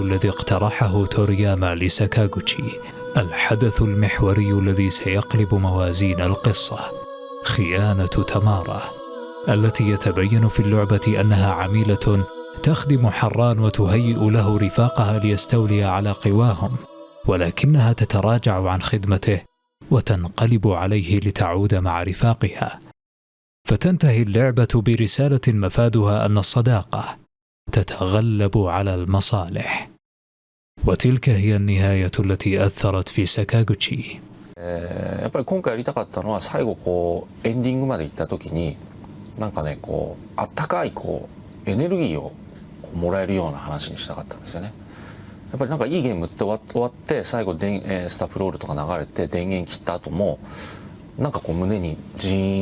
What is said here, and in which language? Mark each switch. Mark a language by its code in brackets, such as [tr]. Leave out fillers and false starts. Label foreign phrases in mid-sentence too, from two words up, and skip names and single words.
[ar] الذي اقترحه تورياما لساكاغوتشي، الحدث المحوري الذي سيقلب موازين القصة، خيانة تامارا، التي يتبين في اللعبة أنها عميلة تخدم حران وتهيئ له رفاقها ليستولي على قواهم، ولكنها تتراجع عن خدمته وتنقلب عليه لتعود مع رفاقها. فتنتهي اللعبة برسالة مفادها أن الصداقة تتغلب على المصالح. وتلك هي النهاية التي أثرت في ساكاغوتشي. [ja] やっぱり今回やりたかったのは、最後こうエンディングまで行った時になんかね、こうあったかいこうエネルギーをもらえるような話にしたかったんですよね。やっぱりなんかいいゲームって終わって最後スタッフロールとか流れて電源切った後もなんかこう胸にジー